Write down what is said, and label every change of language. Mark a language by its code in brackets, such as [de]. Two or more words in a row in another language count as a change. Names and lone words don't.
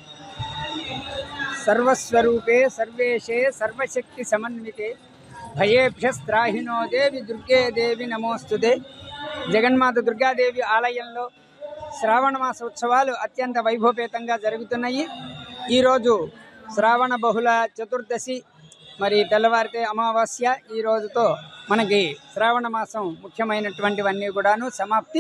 [sa] सर्वस्वरूपे सर्वेशे सर्वशक्ति समन्विते भयेभ्यस्त्राहिनो देवी दुर्गे देवी नमोस्तुते। [te] జగన్మాత దుర్గాదేవి ఆలయంలో శ్రావణ మాస ఉత్సవాలు అత్యంత వైభవపేతంగా జరుగుతున్నాయి। ఈరోజు శ్రావణ బహుళ చతుర్దశి, మరి తెల్లవారితే అమావాస్య। ఈ రోజుతో మనకి శ్రావణ మాసం ముఖ్యమైనటువంటివన్నీ కూడాను సమాప్తి।